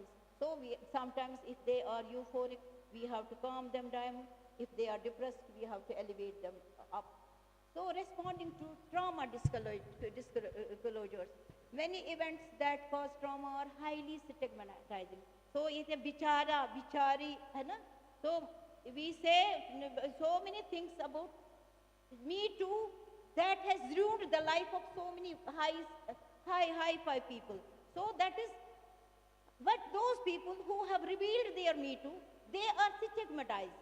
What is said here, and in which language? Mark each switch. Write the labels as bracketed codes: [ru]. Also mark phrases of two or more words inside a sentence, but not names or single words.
[en] So sometimes if they are euphoric, we have to calm them down. If they are depressed, we have to elevate them up. So responding to trauma disclosures. Many events that cause trauma are highly stigmatizing. So it's a [hi] बेचारा, बेचारी, है ना? [en] So we say so many things about Me Too that has ruined the life of so many high-fi people. So that is, but those people who have revealed their Me Too, they are stigmatized.